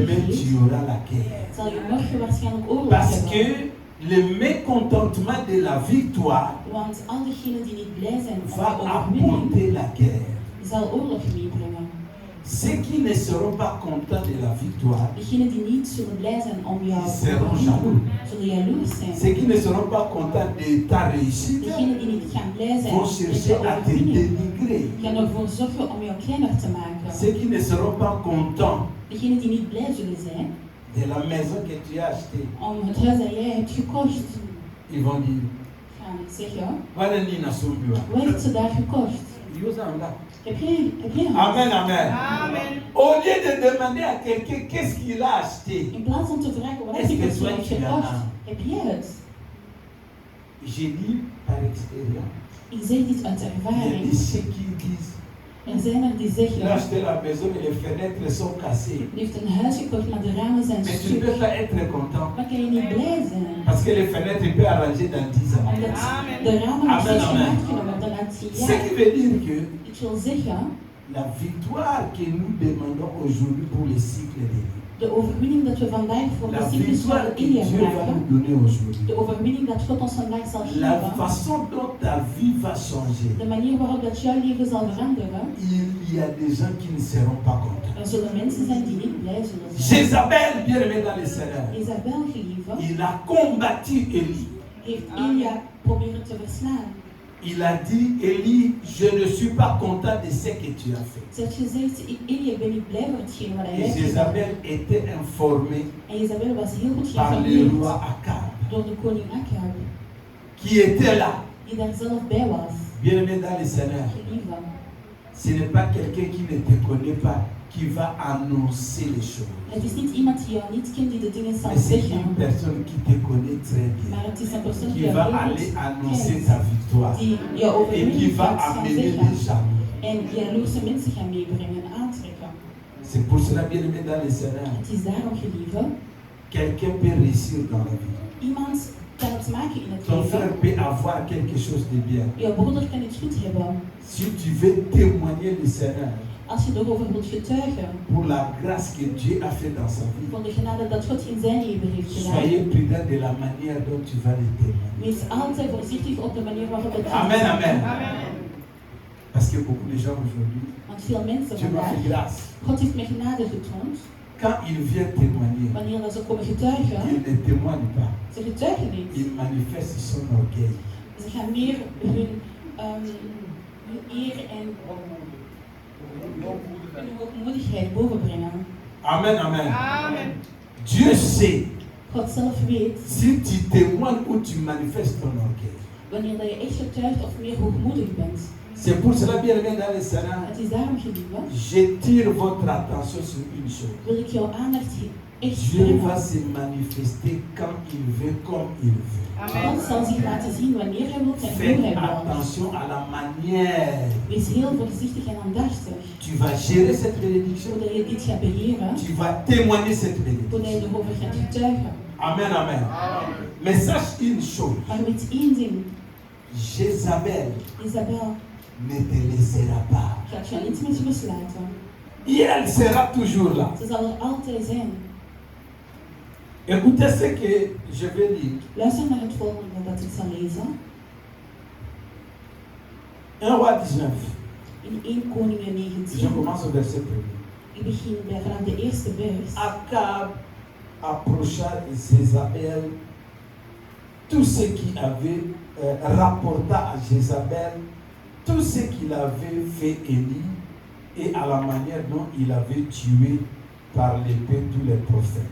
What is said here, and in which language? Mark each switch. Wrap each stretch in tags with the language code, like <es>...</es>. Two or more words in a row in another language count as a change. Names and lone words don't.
<fr>demain tu</fr> <nl>geeft,</nl> <fr>auras la guerre.</fr> <nl>zal je morgen waarschijnlijk oorlog</nl> <fr>Parce</fr> <nl>hebben.</nl> <fr>que le mécontentement de la victoire</fr> <nl>Want al diegenen die niet blij zijn om</nl> <fr>va</fr> <nl>de overwinning,</nl> <fr>apporter la guerre.</fr> <nl>zal oorlog meebrengen.</nl> <fr>Ceux qui ne seront pas contents de la victoire,</fr> <nl>Degenen die niet zullen blij zijn om jouw</nl> <fr>ils seront</fr> <nl>overwinning,</nl> <fr>jaloux.</fr> <nl>zullen jaloers zijn.</nl> <fr>Ceux qui ne seront pas contents de ta réussite</fr> <nl>Degenen die niet gaan blij zijn</nl> <fr>vont</fr> <nl>met</nl> <fr>chercher</fr> <nl>jouw</nl> <fr>à te</fr> <nl>overwinning,</nl> <fr>dénigrer.</fr> <nl>gaan ervoor zorgen om jou kleiner te maken.</nl> <fr>Ceux qui ne seront pas contents</fr> <nl>Degenen die niet blij zullen zijn</nl> <fr>de la maison que tu as achetée,</fr> <nl>om het huis dat jij hebt gekocht,</nl> <fr>ils vont dire,</fr> <nl>gaan zeggen,</nl> <fr>voilà Nina Soumbiwa.</fr> <nl>wat heeft ze daar gekocht?</nl> <fr>Yozanga.</fr> <nl>Heb jij een</nl> <fr>Amen,</fr> <nl>huis?</nl> <fr>amen.</fr> <nl>Amen.</nl> <fr>Au lieu de demander à quelqu'un qu'est-ce qu'il a acheté,</fr> <nl>In plaats om te vragen, wat</nl> <fr>Est-ce</fr> <nl>heb</nl> <fr>que</fr> <nl>je</nl> <fr>toi,</fr> <nl>heeft</nl> <fr>tu as</fr> <nl>gekocht?</nl> <fr>un?</fr> <nl>Heb jij het?</nl> <fr>j'ai dit par expérience,</fr> <nl>Ik zeg dit uit</nl> <fr>il y a</fr> <nl>ervaring.</nl> <fr>des ceux qui disent,</fr> <nl>Er zijn er die</nl> <fr>il a</fr> <nl>zeggen,</nl> <fr>acheté la maison mais les fenêtres sont cassées.</fr> <nl>die heeft een huis gekocht, maar de ramen zijn</nl> <fr>Mais tu ne</fr> <nl>stuk.</nl> <fr>peux pas être content</fr> <nl>Maar kan je niet blij zijn?</nl> <fr>parce que les fenêtres il peut arranger dans 10 ans.</fr> <nl>Omdat</nl> <fr>Amen.</fr> <nl>de ramen nog</nl> <fr>Amen,</fr> <nl>steeds</nl> <fr>amen.</fr> <nl>gemaakt kunnen worden na 10</nl> <fr>Ce</fr> <nl>jaar.</nl> <fr>qui veut dire que</fr> <nl>Ik wil zeggen,</nl> <fr>la victoire que nous demandons aujourd'hui pour le cycle de vie,</fr> <nl>de overwinning dat we vandaag voor de</nl> <fr>la</fr> <nl>cyclus van</nl> <fr>victoire que</fr> <nl>Elia</nl> <fr>Dieu va</fr> <nl>vragen,</nl> <fr>nous donner aujourd'hui,</fr> <nl>de overwinning dat God ons vandaag zal</nl> <fr>la</fr> <nl>geven,</nl> <fr>façon dont ta vie va changer,</fr> <nl>de manier waarop dat jouw leven zal veranderen,</nl> <fr>il y a des gens qui ne seront pas contents.</fr> <nl>er zullen mensen zijn die niet blij zullen zijn.</nl> <fr>Jézabel, bien aimé dans le Seigneur,</fr> <nl>Isabel, geliefde,</nl> <fr>il a combattu Élie.</fr> <nl>heeft Elia proberen te verslaan.</nl> <fr>Il a dit, Élie, je ne suis pas content de ce que tu as fait.</fr> <nl>Ze heeft gezegd, Elia, ik ben niet blij voor hetgeen wat hij</nl> <fr>Et</fr> <nl>heeft gedaan.</nl> <fr>Jézabel était informée</fr> <nl>En Isabel was heel goed</nl> <fr>par le</fr> <nl>geïnformeerd</nl> <fr>roi Akab,</fr> <nl>door de koning Akab,</nl> <fr>qui était là.</fr> <nl>die daar zelf bij was.</nl> <fr>Bien aimé dans le Seigneur,</fr> <nl>Geliefde,</nl> <fr>ce n'est pas quelqu'un qui ne te connaît pas qui va annoncer les choses.</fr> <nl>het is niet iemand die jou niet kent die de dingen zal</nl> <fr>Mais c'est</fr> <nl>zeggen,</nl> <fr>une personne qui te connaît très bien,</fr> <nl>maar het is een persoon die</nl> <fr>qui</fr> <nl>jou</nl> <fr>va</fr> <nl>heel</nl> <fr>aller</fr> <nl>goed</nl> <fr>annoncer</fr> <nl>kent,</nl> <fr>ta victoire</fr> <nl>die jouw</nl> <fr>et qui</fr> <nl>overwinning</nl> <fr>va</fr> <nl>gaat gaan</nl> <fr>amener</fr> <nl>zeggen</nl> <fr>les jaloux.</fr> <nl>en jaloerse mensen gaan meebrengen en aantrekken.</nl> <fr>C'est pour cela, bien aimé dans le Seigneur,</fr> <nl>Het is daarom, geliefde,</nl> <fr>quelqu'un peut réussir dans la vie.</fr> <nl>iemand kan het maken in het</nl> <fr>Ton frère</fr> <nl>leven.</nl> <fr>peut avoir quelque chose de bien.</fr> <nl>Jouw broeder kan iets goed hebben.</nl> <fr>Si tu veux témoigner le Seigneur</fr> <nl>Als je erover wilt getuigen,</nl> <fr>pour la grâce que Dieu a fait dans sa vie,</fr> <nl>voor de genade dat God in zijn leven heeft gedaan,</nl> <fr>soyez prudent de la manière dont tu vas le témoigner.</fr> <nl>wees altijd voorzichtig op de manier waarop het</nl> <fr>Amen, amen.</fr> <nl>Amen.</nl> <fr>Parce que beaucoup de gens aujourd'hui,</fr> <nl>Want veel mensen</nl> <fr>Dieu m'a fait</fr> <nl>vandaag,</nl> <fr>grâce.</fr> <nl>God heeft me genade getoond,</nl> <fr>Quand ils viennent témoigner,</fr> <nl>wanneer dat ze komen getuigen,</nl> <fr>ils ne témoignent pas.</fr> <nl>ze getuigen niet.</nl> <fr>Ils manifestent son orgueil.</fr> <nl>Ze gaan meer hun eer en hun hoogmoedigheid bovenbrengen.</nl> <fr>Amen, amen.</fr> <nl>Amen.</nl> <fr>Dieu sait</fr> <nl>God zelf weet,</nl> <fr>si tu témoignes ou tu manifestes ton orgueil.</fr> <nl>wanneer dat je echt getuigt of meer hoogmoedig bent.</nl> <fr>C'est pour cela, bien aimé dans le Seigneur,</fr> <nl>Het is daarom, geliefde,</nl> <fr>j'attire votre attention sur une chose.</fr> <nl>wil ik jouw aandacht echt</nl> <fr>Dieu</fr> <nl>brengen.</nl> <fr>va se manifester quand il veut, comme il veut.</fr> <nl>God zal zich laten zien wanneer hij wil en hoe</nl> <fr>Fais</fr> <nl>hij wil.</nl> <fr>attention à la manière</fr> <nl>Wees heel voorzichtig en aandachtig.</nl> <fr>tu vas gérer cette bénédiction.</fr> <nl>Zodat je dit gaat beheren,</nl> <fr>Tu vas témoigner cette</fr> <nl>zodat je</nl> <fr>bénédiction.</fr> <nl>erover gaat getuigen.</nl> <fr>Amen, amen. Mais sache une chose,</fr> <nl>Maar weet één ding,</nl> <fr>Jézabel</fr> <nl>Isabel</nl> <fr>ne te laissera pas.</fr> <nl>gaat je niet met rust laten.</nl> <fr>Et elle sera toujours là.</fr> <nl>Ze zal er altijd zijn.</nl> <fr>Écoutez ce que je vais lire.</fr> <nl>Luister naar het volgende dat ik zal lezen.</nl> <fr>1 roi 19.</fr> <nl>In 1 Koningen</nl> <fr>Je</fr> <nl>19.</nl> <fr>commence au verset 1.</fr> <nl>Ik begin bij vanaf de eerste vers.</nl> <fr>Akab approcha Jézabel, tout ce qu'il avait rapporta à Jézabel, tout ce qu'il avait fait Élie et à la manière dont il avait tué par l'épée tous les prophètes.</fr>